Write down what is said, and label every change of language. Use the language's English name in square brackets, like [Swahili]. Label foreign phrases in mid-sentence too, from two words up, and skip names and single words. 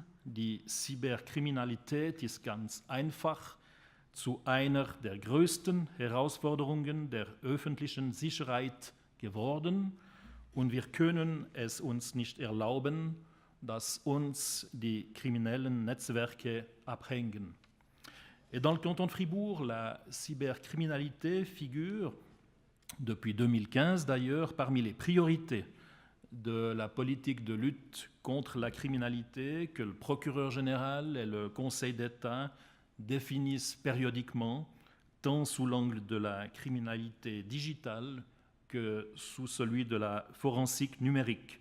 [German] Die Cyberkriminalität ist ganz einfach zu einer der größten Herausforderungen der öffentlichen Sicherheit geworden und wir können es uns nicht erlauben, dass uns die kriminellen Netzwerke abhängen. [French] Et dans le canton de Fribourg, la cybercriminalité figure, depuis 2015 d'ailleurs, parmi les priorités de la politique de lutte contre la criminalité que le procureur général et le Conseil d'État définissent périodiquement, tant sous l'angle de la criminalité digitale que sous celui de la forensique numérique.